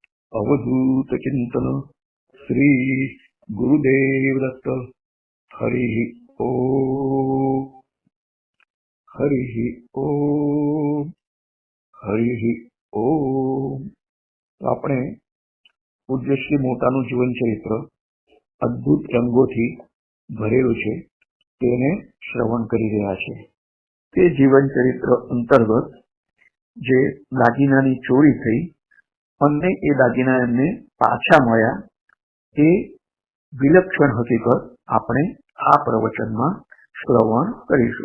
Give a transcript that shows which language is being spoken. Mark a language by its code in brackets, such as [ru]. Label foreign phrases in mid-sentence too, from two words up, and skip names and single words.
[sa] अवधूत चिंतन श्री गुरुदेव दत्त। हरि ओम, हरि ओम, हरि ओम। [gu] આપણે પૂજ્ય શ્રી મોટાનું જીવન ચરિત્ર અદ્ભુત રંગોથી ભરેલું છે તેને શ્રવણ કરી રહ્યા છે। તે જીવન ચરિત્ર અંતર્ગત જે દાગીનાની ચોરી થઈ અને એ દાગીના એમને પાછા મળ્યા એ વિલક્ષણ હકીકત આપણે આ પ્રવચનમાં શ્રવણ કરીશું।